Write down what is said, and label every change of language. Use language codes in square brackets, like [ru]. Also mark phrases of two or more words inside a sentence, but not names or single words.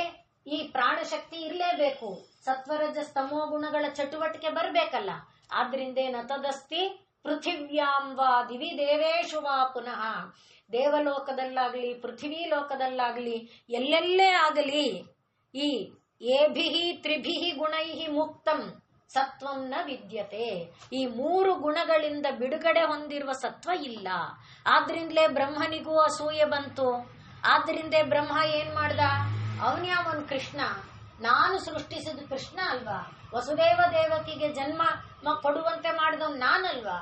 [kn] ಈ ಪ್ರಾಣಶಕ್ತಿ ಇರ್ಲೇಬೇಕು, ಸತ್ವರಜ ಸ್ತಮೋ ಗುಣಗಳ ಚಟುವಟಿಕೆ ಬರ್ಬೇಕಲ್ಲ. [sa] ಆದ್ರಿಂದ ನತದಸ್ತಿ ಪೃಥಿವ್ಯಾಂ ವಾ ದಿವಿ ದೇವೇಶು ವಾ ಪುನಃ, [kn] ದೇವಲೋಕದಲ್ಲಾಗ್ಲಿ ಪೃಥ್ವಿ ಲೋಕದಲ್ಲಾಗ್ಲಿ ಎಲ್ಲೆಲ್ಲೇ ಆಗಲಿ ಈ [sa] ಏಭಿಹಿ ತ್ರಿಭಿಹಿ ಗುಣೈಹಿ ಮುಕ್ತಂ ಸತ್ವಂ ನ ವಿದ್ಯತೆ, [kn] ಈ ಮೂರು ಗುಣಗಳಿಂದ ಬಿಡುಗಡೆ ಹೊಂದಿರುವ ಸತ್ವ ಇಲ್ಲ. ಆದ್ರಿಂದಲೇ ಬ್ರಹ್ಮನಿಗೂ ಅಸೂಯೆ ಬಂತು. ಆದ್ರಿಂದೇ ಬ್ರಹ್ಮ ಏನ್ ಮಾಡ್ದ? ಅವನ್ಯಾವನ್ ಕೃಷ್ಣ, ನಾನು ಸೃಷ್ಟಿಸಿದ ಕೃಷ್ಣ ಅಲ್ವಾ? ವಸುದೇವ ದೇವಕಿಗೆ ಜನ್ಮ ಕೊಡುವಂತೆ ಮಾಡಿದವ್ ನಾನಲ್ವಾ?